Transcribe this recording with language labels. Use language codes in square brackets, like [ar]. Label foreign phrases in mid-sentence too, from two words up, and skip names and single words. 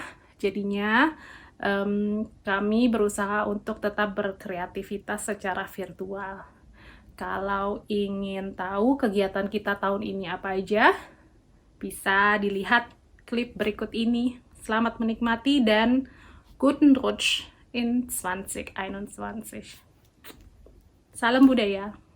[id] Jadinya kami berusaha untuk tetap berkreativitas secara virtual. Kalau ingin tahu kegiatan kita tahun ini apa aja, bisa dilihat klip berikut ini. Selamat menikmati dan [de] guten Rutsch [id] in 2021. Salam budaya.